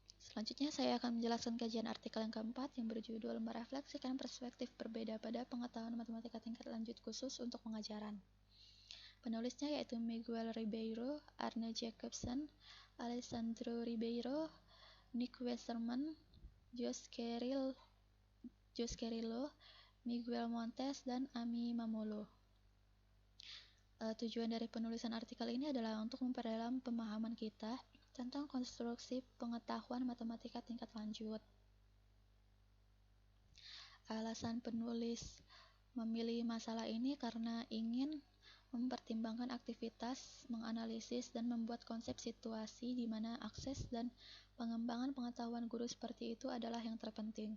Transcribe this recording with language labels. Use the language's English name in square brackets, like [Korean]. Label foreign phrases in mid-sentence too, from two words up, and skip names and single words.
[Indonesian] Selanjutnya saya akan menjelaskan kajian artikel yang keempat yang berjudul Merefleksikan Perspektif Berbeda pada Pengetahuan Matematika Tingkat Lanjut Khusus untuk Pengajaran. Penulisnya yaitu Miguel Ribeiro, Arne Jacobsen, Alessandro Ribeiro, Nick Westerman, Josh Carrillo, Miguel Montes, dan Ami Mamolo. Tujuan dari penulisan artikel ini adalah untuk memperdalam pemahaman kita tentang konstruksi pengetahuan matematika tingkat lanjut. Alasan penulis memilih masalah ini karena ingin mempertimbangkan aktivitas, menganalisis, dan membuat konsep situasi di mana akses dan pengembangan pengetahuan guru seperti itu adalah yang terpenting.